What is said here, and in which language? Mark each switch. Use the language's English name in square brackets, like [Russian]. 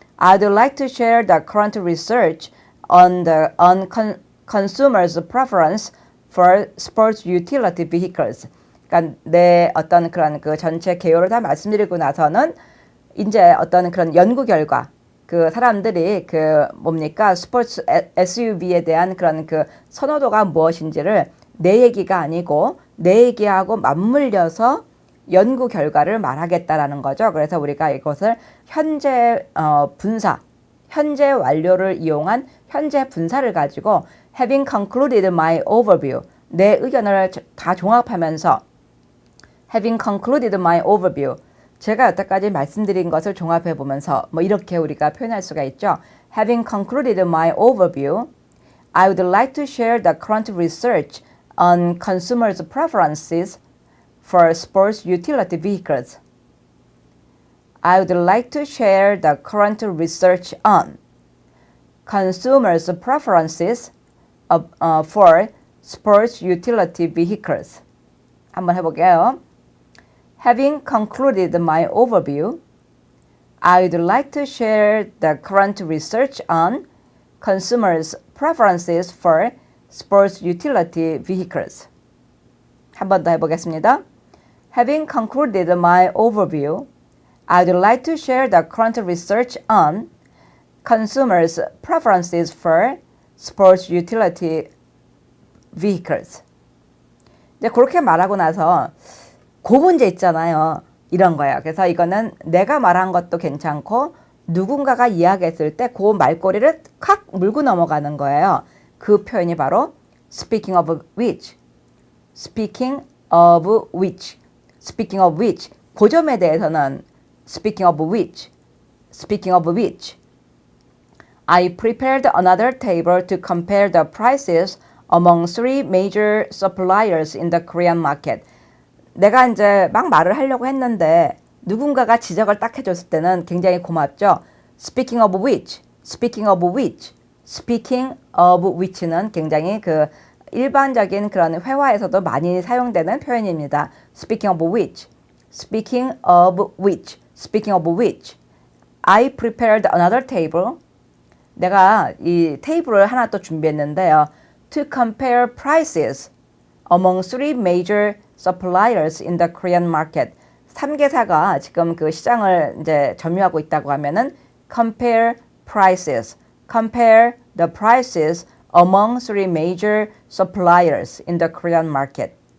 [English] I'd like to share the current research on consumers' preference for sports utility vehicles. [Korean] 그러니까 내 어떤 그런 그 전체 개요를 다 말씀드리고 나서는 이제 어떤 그런 연구 결과, 그 사람들이 그 뭡니까 스포츠 SUV에 대한 그런 그 선호도가 무엇인지를 내 얘기가 아니고 내 얘기하고 맞물려서 연구 결과를 말하겠다라는 거죠. 그래서 우리가 이것을 현재 분사, 현재 완료를 이용한 현재 분사를 가지고 [English] having concluded my overview, [Korean] 내 의견을 다 종합하면서 having concluded my overview, 제가 여태까지 말씀드린 것을 종합해 보면서 뭐 이렇게 우리가 표현할 수가 있죠. [English] Having concluded my overview, I would like to share the current research on consumers' preferences for sports utility vehicles. I would like to share the current research on consumers' preferences for sports utility vehicles. [Korean] 한번 해볼게요. [English] Having concluded my overview, I would like to share the current research on consumers' preferences for sports utility vehicles. [Korean] 한 번 더 해보겠습니다. [English] Having concluded my overview, I would like to share the current research on consumers' preferences for sports utility vehicles. [Korean] 이제 그렇게 말하고 나서 그 문제 있잖아요. 이런 거예요. 그래서 이거는 내가 말한 것도 괜찮고 누군가가 이야기했을 때 그 말꼬리를 칵 물고 넘어가는 거예요. 그 표현이 바로 [English] speaking of which, speaking of which, speaking of which. [Korean] 그 점에 대해서는 [English] speaking of which, speaking of which. I prepared another table to compare the prices among three major suppliers in the Korean market. [Korean] 내가 이제 막 말을 하려고 했는데 누군가가 지적을 딱 해줬을 때는 굉장히 고맙죠. [English] Speaking of which, speaking of which, speaking of which는 [Korean] 굉장히 그 일반적인 그런 회화에서도 많이 사용되는 표현입니다. [English] Speaking of which, speaking of which, speaking of which. I prepared another table. [Korean] 내가 이 테이블을 하나 또 준비했는데요. [English] To compare prices among three major suppliers in the Korean market. [Korean] 3개사가 지금 그 시장을 이제 점유하고 있다고 하면은 [English] compare prices, compare the prices among three major suppliers in the Korean market.